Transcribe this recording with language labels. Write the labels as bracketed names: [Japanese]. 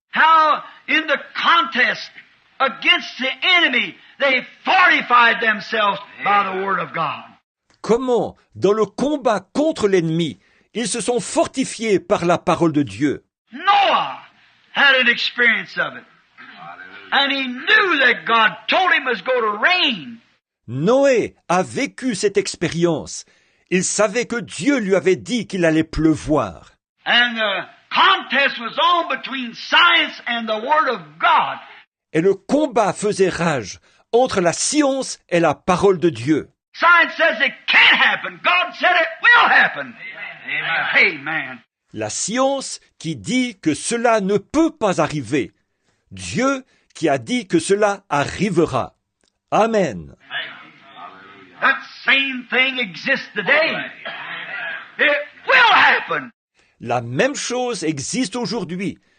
[English] How in the contest against the enemy they fortified themselves by the Word of God. [French] Comment, dans le combat contre l'ennemi, ils se sont fortifiés par la parole de Dieu. [English] Noah had an experience of it. And he knew that God told him it was going to rain. [French] Noé a vécu cette expérience. Il savait que Dieu lui avait dit qu'il allait pleuvoir. [English] And the contest was on between science and the Word of God. [French] Et le combat faisait rage entre la science et la parole de Dieu. [English] Science says it can't happen. God said it will happen. Amen. Amen. [French] La science qui dit que cela ne peut pas arriver. Dieu qui a dit que cela arrivera. Amen. [English] That same thing exists today. It will happen. [French] La même chose existe aujourd'hui.